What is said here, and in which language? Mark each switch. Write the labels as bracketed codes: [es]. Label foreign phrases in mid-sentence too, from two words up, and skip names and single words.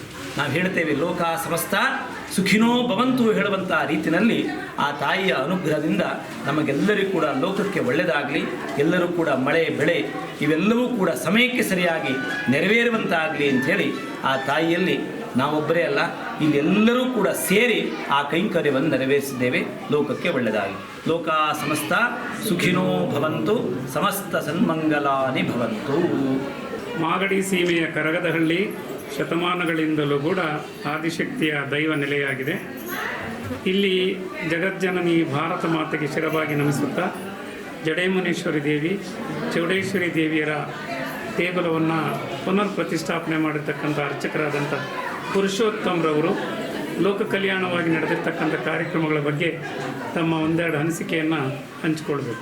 [kn] ನಾವು ಹೇಳ್ತೇವೆ [sa] ಲೋಕ ಸಮಸ್ತ ಸುಖಿನೋ ಭವಂತು [kn] ಹೇಳುವಂಥ ರೀತಿಯಲ್ಲಿ ಆ ತಾಯಿಯ ಅನುಗ್ರಹದಿಂದ ನಮಗೆಲ್ಲರಿಗೂ ಕೂಡ ಲೋಕಕ್ಕೆ ಒಳ್ಳೆಯದಾಗಲಿ, ಎಲ್ಲರೂ ಕೂಡ ಮಳೆ ಬೆಳೆ ಇವೆಲ್ಲವೂ ಕೂಡ ಸಮಯಕ್ಕೆ ಸರಿಯಾಗಿ ನೆರವೇರುವಂತಾಗಲಿ ಅಂಥೇಳಿ ಆ ತಾಯಿಯಲ್ಲಿ ನಾವೊಬ್ಬರೇ ಅಲ್ಲ, ಇಲ್ಲೆಲ್ಲರೂ ಕೂಡ ಸೇರಿ ಆ ಕೈಂಕರ್ಯವನ್ನು ನೆರವೇರಿಸಿದ್ದೇವೆ. ಲೋಕಕ್ಕೆ ಒಳ್ಳೆಯದಾಗಲಿ. [sa] ಲೋಕ ಸಮಸ್ತ ಸುಖಿನೋ ಭವಂತು, ಸಮಸ್ತ ಸನ್ಮಂಗಲಾನಿ ಭವಂತು. [kn] ಮಾಗಡಿ ಸೀಮೆಯ ಕರಗದಹಳ್ಳಿ ಶತಮಾನಗಳಿಂದಲೂ ಕೂಡ ಆದಿಶಕ್ತಿಯ ದೈವ ನೆಲೆಯಾಗಿದೆ. ಇಲ್ಲಿ ಜಗಜ್ಜನನಿ ಭಾರತ ಮಾತೆಗೆ ಶಿರವಾಗಿ ನಮಿಸುತ್ತಾ ಜಡೆಮುನೇಶ್ವರಿ ದೇವಿ, ಚೌಡೇಶ್ವರಿ ದೇವಿಯರ ದೇಗುಲವನ್ನು ಪುನರ್ ಪ್ರತಿಷ್ಠಾಪನೆ ಮಾಡಿರ್ತಕ್ಕಂಥ ಅರ್ಚಕರಾದಂಥ ಪುರುಷೋತ್ತಮರವರು ಲೋಕ ಕಲ್ಯಾಣವಾಗಿ ನಡೆದಿರ್ತಕ್ಕಂಥ ಕಾರ್ಯಕ್ರಮಗಳ ಬಗ್ಗೆ ತಮ್ಮ ಒಂದೆರಡು ಅನಿಸಿಕೆಯನ್ನು ಹಂಚಿಕೊಳ್ಬೇಕು.